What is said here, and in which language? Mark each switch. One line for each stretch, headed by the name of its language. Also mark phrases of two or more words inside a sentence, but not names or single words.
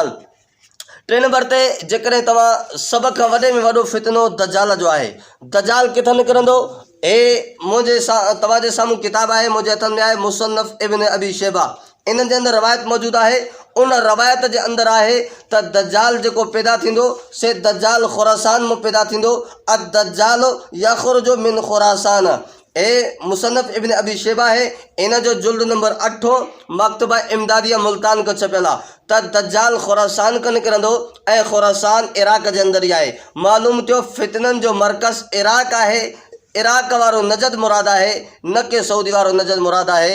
Sindhi: बहरहाल टे नंबर ते जेकॾहिं तव्हां सभ खां वॾे में वॾो फितनो दजाल जो आहे। दजाल किथां निकिरंदो? तव्हांजे साम्हूं किताबु आहे, मुंहिंजे हथनि में आहे, मुसन्नफ़ इब्न अबी शैबा। इन जे अंदरि रवायत मौजूदु आहे। उन रवायत जे अंदरि आहे त दजाल जेको पैदा थींदो से दजाल खुरासान में पैदा थींदो।
Arabic: الدجال يخرج من خراسان.
Sindhi: मुसन्नफ़ इब्न अबी शैबा है, इन जो जुल्द नंबर 8 मकतबा इमदादिया मुल्तान को छपियल आहे त दजाल खुरासान खां निकिरंदो ऐं खुरासान इराक जे अंदरि ई आहे। मालूम थियो फितननि जो मर्कज़ इराक आहे। इराक वारो नजद मुराद आहे, न कि सऊदी वारो नजद मुराद आहे।